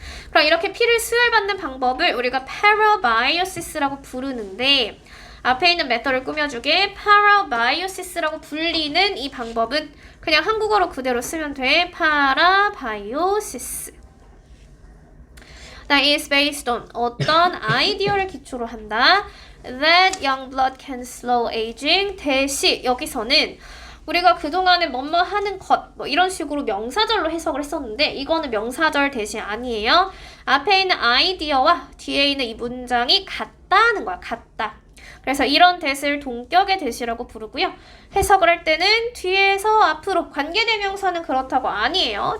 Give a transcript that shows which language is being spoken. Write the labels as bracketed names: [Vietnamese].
[Korean] 그럼 이렇게 피를 수혈받는 방법을 우리가 parabiosis라고 부르는데 앞에 있는 메터를 꾸며주게 parabiosis라고 불리는 이 방법은 그냥 한국어로 그대로 쓰면 돼. [English] parabiosis. That is based on [Korean] 어떤 아이디어를 기초로 한다. [English] That young blood can slow aging. [Korean] 대시 여기서는 우리가 그동안에 뭐뭐 하는 것 뭐 이런 식으로 명사절로 해석을 했었는데 이거는 명사절 대시 아니에요. 앞에 있는 아이디어와 뒤에 있는 이 문장이 같다는 거야. 같다. 그래서 이런 대시를 동격의 대시라고 부르고요. 해석을 할 때는 뒤에서 앞으로 관계대명사는 그렇다고 아니에요.